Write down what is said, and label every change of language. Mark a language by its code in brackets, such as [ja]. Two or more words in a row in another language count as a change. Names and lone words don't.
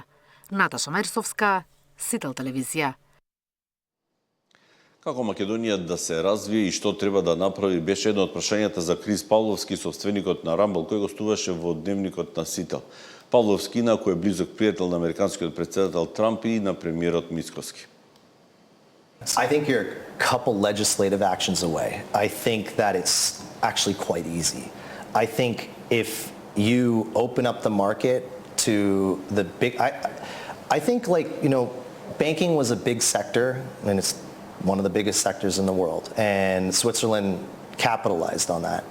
[mk] Наташа Мерсовска, Сител телевизија. Како Македонија да се развие и што треба да направи беше едно од прашањата за Крис Павловски, собственикот на Рамбл, кој гостуваше во дневникот на Сител. Павловски, инаку е близок пријател на американскиот претседател Трамп и на премиерот Мицковски. [en] I think you're a couple legislative actions away. I think that it's actually quite easy. I think if you open up the market to the big, I think banking was a big sector, and it's one of the biggest sectors in the world, and Switzerland capitalized on that.